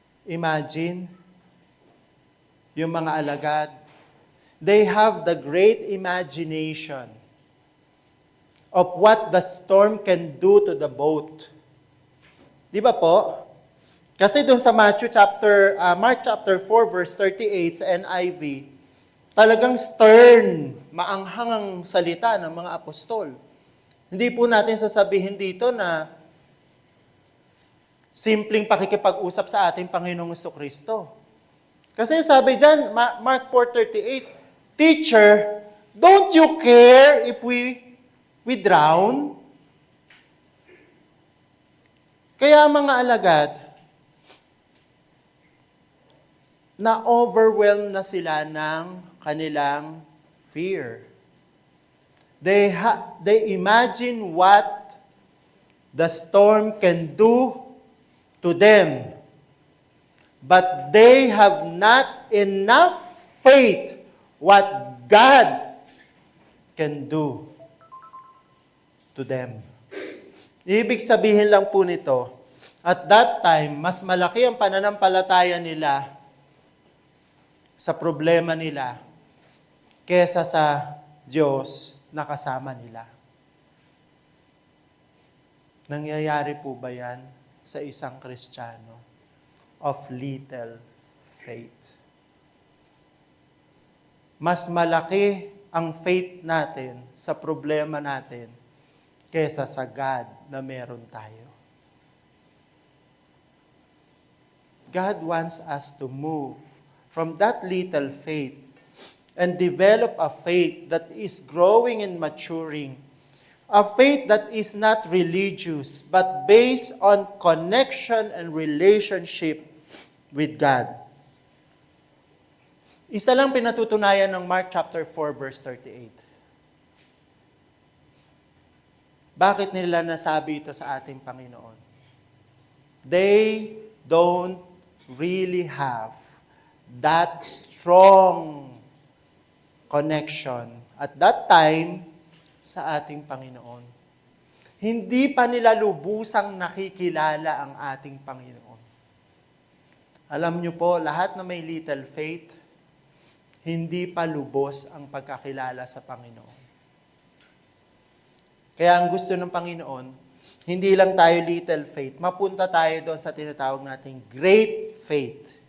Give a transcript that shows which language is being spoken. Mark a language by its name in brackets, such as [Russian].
[English] Imagine, [Filipino] yung mga alagad, [English] they have the great imagination of what the storm can do to the boat. [Filipino] Di ba po? Kasi doon sa Mark chapter 4, verse 38 sa NIV, talagang stern, maanghang ang salita ng mga apostol. Hindi po natin sasabihin dito na simpleng pakikipag-usap sa ating Panginoong Jesucristo. Kasi sabi dyan, [English] Mark 4:38, Teacher, don't you care if we drown? [Filipino] Kaya mga alagad, na-overwhelm na sila ng kanilang fear. [English] They imagine what the storm can do to them. But they have not enough faith what God can do to them. [Filipino] Ibig sabihin lang po nito, [English] at that time, [Filipino] mas malaki ang pananampalataya nila sa problema nila kesa sa Diyos na kasama nila. Nangyayari po ba yan sa isang Kristiyano [English] of little faith? [Filipino] Mas malaki ang faith natin sa problema natin kesa sa God na meron tayo. [English] God wants us to move from that little faith and develop a faith that is growing and maturing. A faith that is not religious, but based on connection and relationship with God. [Filipino] Isa lang pinatutunayan ng Mark chapter 4, verse 38. Bakit nila nasabi ito sa ating Panginoon? [English] They don't really have that strong connection at that time [Filipino] sa ating Panginoon. Hindi pa nila lubusang nakikilala ang ating Panginoon. Alam niyo po, lahat na may little faith, hindi pa lubos ang pagkakilala sa Panginoon. Kaya ang gusto ng Panginoon, hindi lang tayo little faith, mapunta tayo doon sa tinatawag nating great faith.